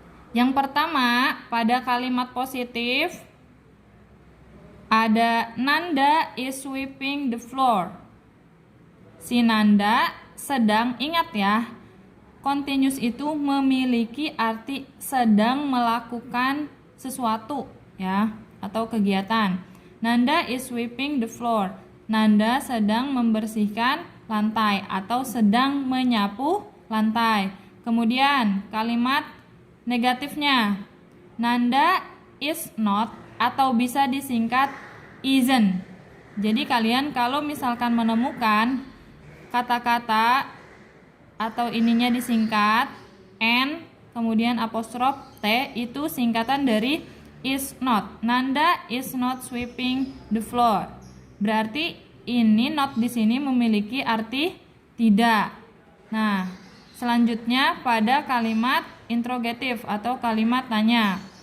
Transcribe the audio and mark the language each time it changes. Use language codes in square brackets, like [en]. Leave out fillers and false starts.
[id] Yang pertama, pada kalimat positif ada [en] Nanda is sweeping the floor. [id] Si Nanda sedang, ingat ya, continuous itu memiliki arti sedang melakukan sesuatu ya atau kegiatan. [en] Nanda is sweeping the floor. [id] Nanda sedang membersihkan lantai atau sedang menyapu lantai. Kemudian kalimat negatifnya, [en] Nanda is not [id] atau bisa disingkat isn't. Jadi kalian kalau misalkan menemukan kata-kata atau ininya disingkat n kemudian apostrof t, itu singkatan dari is not. [en] Nanda is not sweeping the floor. [id] Berarti ini not di sini memiliki arti tidak. Nah, selanjutnya pada kalimat interrogative atau kalimat tanya.